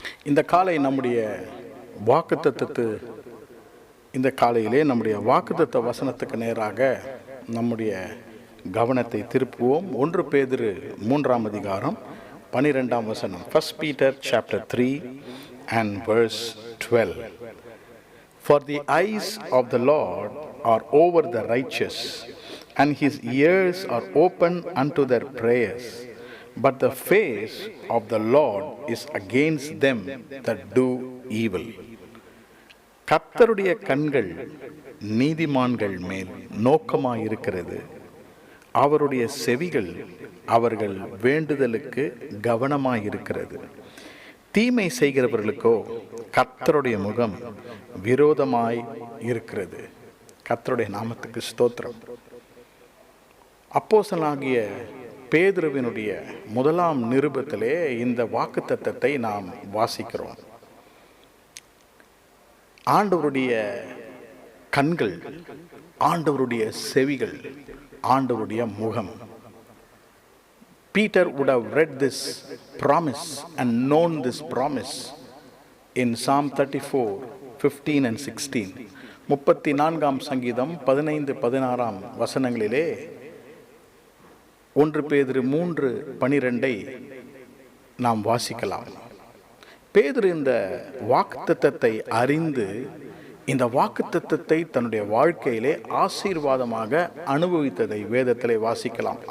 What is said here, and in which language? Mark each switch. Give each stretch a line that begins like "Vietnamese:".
Tamil: இந்த காலை நம்முடைய வாக்குத்தத்தத்து இந்த காலையிலே நம்முடைய வாக்குத்தத்த வசனத்துக்கு நேராக நம்முடைய கவனத்தை திருப்புவோம். 1 பேதுரு 3ஆம் அதிகாரம் 12ஆம் வசனம்.
English: 1 Peter chapter 3 and verse 12. For the eyes of the Lord are over the righteous, and his ears are open unto their prayers. But the face of the Lord is against them that do evil.
Tamil: கர்த்தருடைய கண்கள் நீதிமான்கள் மேல் நோக்கமாயிருக்கிறது, அவருடைய செவிகள் அவர்கள் வேண்டுதலுக்கு கவனமாயிருக்கிறது. தீமை செய்கிறவர்களுக்கோ கர்த்தருடைய முகம் விரோதமாய் இருக்கிறது. கர்த்தருடைய நாமத்துக்கு ஸ்தோத்திரம். அப்போஸ்தலனாகிய பேதுருவினுடைய முதலாம் நிருபத்திலே இந்த வாக்குத்தத்தத்தை நாம் வாசிக்கிறோம். ஆண்டவருடைய கண்கள், ஆண்டவருடைய செவிகள், ஆண்டவருடைய முகம்.
English: Peter would have read this promise and known this promise in Psalm 34:15 and 16.
Tamil: 34ஆம் சங்கீதம் 15-16 வசனங்களிலே 1 பேதுரு 3:12 நாம் வாசிக்கலாம். பேதுரு இந்த வாக்குத்தத்தத்தை அறிந்து இந்த வாக்குத்தத்தத்தை தன்னுடைய வாழ்க்கையிலே ஆசீர்வாதமாக அனுபவித்ததை வேதத்திலே வாசிக்கலாம்.